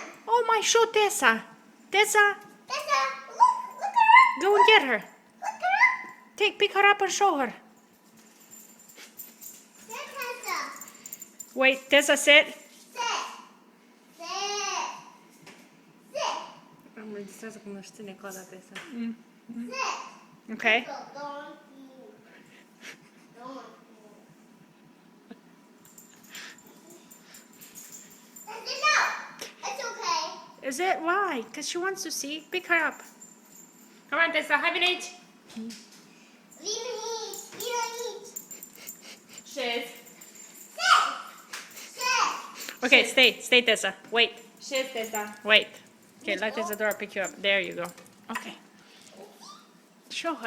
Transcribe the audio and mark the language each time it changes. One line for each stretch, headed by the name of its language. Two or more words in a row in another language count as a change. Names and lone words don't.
English: Oh my, show Tessa. Tessa, Tessa, look her up. go and get her. Look her up. Pick her up and show her. There, Tessa. Wait, Tessa, sit. Sit. Sit. Sit.
Romanian: Am registrează cum își ține coada Tessa.
English: Sit. Okay. Don't move. Don't move. That's enough. It's okay. Is it? Why? Because she wants to see. Pick her up. Come on, Tessa,
Romanian: hai vine aici.
English: We don't eat. We don't eat.
Romanian: Șez.
English: Sit. Sit. Okay, stay, Tessa. Wait,
Romanian: Șez, Tessa.
English: wait. Okay, let Isadora pick you up. There you go. Okay. Show her.